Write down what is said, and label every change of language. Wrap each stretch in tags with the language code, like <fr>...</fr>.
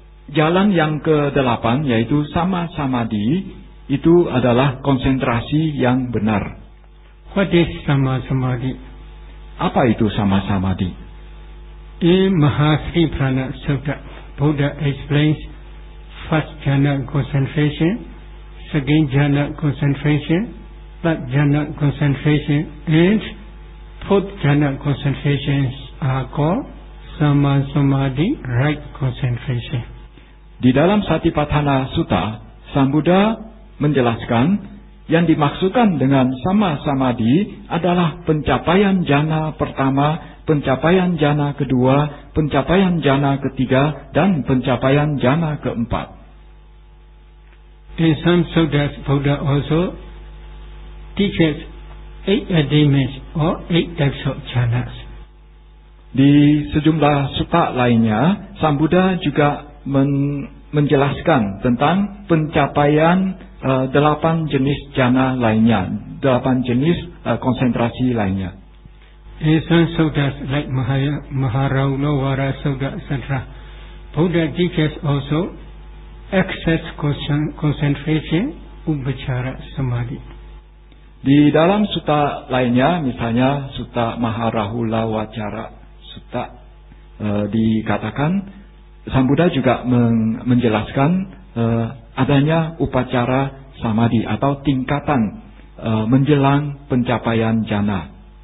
<id>Jalan yang ke-8, yaitu Sama Samadhi, itu adalah konsentrasi yang benar.</id> <en>What is Sama Samadhi?</en> <id>Apa itu Sama Samadhi?</id> <en>In Mahasri Prana Sutta, Buddha explains first jhana concentration, second jhana concentration, third jhana concentration, and fourth jhana concentrations are called Sama Samadhi, right concentration.</en> <id>Di dalam Satipatthana Sutta, Sang Buddha menjelaskan yang dimaksudkan dengan Sama Samadhi adalah pencapaian jhana pertama, pencapaian jhana kedua, pencapaian jhana ketiga, dan pencapaian jhana keempat.</id> <en>In some suttas, Buddha also teaches 8 attainments or 8 types of jhanas.</en> <id>Di sejumlah sutta lainnya, Sang Buddha juga menjelaskan tentang pencapaian 8 jenis jhana lainnya, 8 jenis konsentrasi lainnya.</id> <en>In some suttas like Maharavavara Sutta, etc., Buddha teaches also excess concentration, Upachara Samadhi.</en> <id>Di dalam sutta lainnya, misalnya Sutta Maharahula-Wacara Sutta, dikatakan Sang Buddha juga menjelaskan adanya upacara samadhi atau tingkatan menjelang pencapaian jhana.</id>